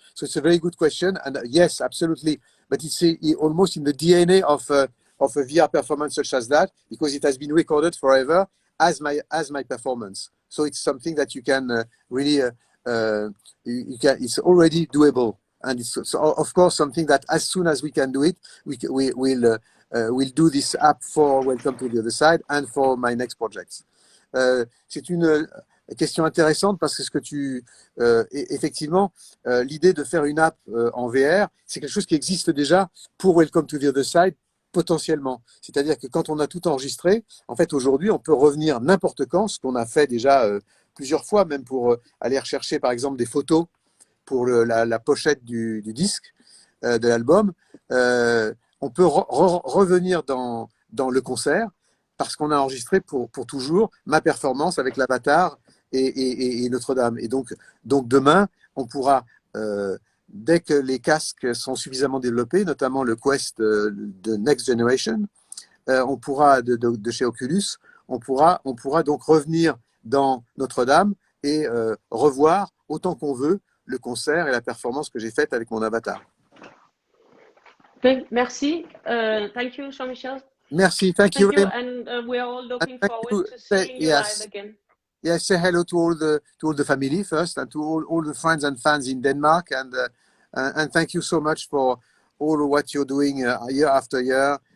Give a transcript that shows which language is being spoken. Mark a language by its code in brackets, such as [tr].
[en] So it's a very good question, and yes, absolutely. But it's almost in the DNA of a VR performance such as that, because it has been recorded forever as my performance. So it's something that you can really. It's already doable, and it's so of course something that as soon as we can do it, we'll do this app for Welcome to the Other Side and for my next projects. [fr] C'est une question intéressante, parce que ce que effectivement, l'idée de faire une app en VR, c'est quelque chose qui existe déjà pour Welcome to the Other Side, potentiellement. C'est-à-dire que quand on a tout enregistré, en fait, aujourd'hui, on peut revenir n'importe quand, ce qu'on a fait déjà plusieurs fois, même pour aller rechercher, par exemple, des photos pour la pochette du disque, de l'album. On peut revenir dans le concert, parce qu'on a enregistré pour toujours ma performance avec l'avatar et Notre-Dame. Et donc demain, on pourra, dès que les casques sont suffisamment développés, notamment le Quest de Next Generation, on pourra, de chez Oculus, on pourra donc revenir dans Notre-Dame et revoir autant qu'on veut le concert et la performance que j'ai faite avec mon avatar. [en] Merci. Thank you, Jean Michel. Merci. Thank you. And we are all looking forward to seeing you live again. Yes, say hello to all the family first, and to all the friends and fans in Denmark, and thank you so much for all what you're doing year after year.